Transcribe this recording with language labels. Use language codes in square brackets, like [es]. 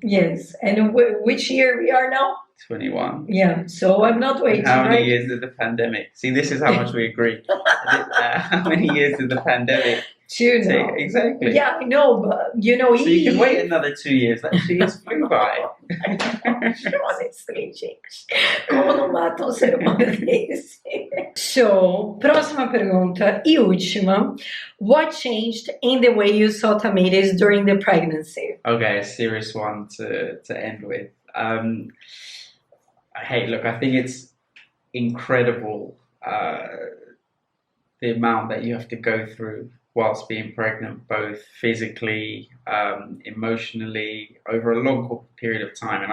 [en] Yes, and which year we are now? 21. Yeah, so I'm not waiting. And how many years did the pandemic? See, this is how much we agree. How many years did the pandemic? 2 now. Exactly. Yeah, I know, but you know, so you can wait another 2 years. That years flew by. Honestly, gente. [pt] Como não mata um ser humano desse? So, próxima pergunta e última. [en] What changed in the way you saw Thamires during the pregnancy? Okay, a serious one to end with. Hey, look, I think it's incredible the amount that you have to go through whilst being pregnant, both physically, emotionally, over a long period of time.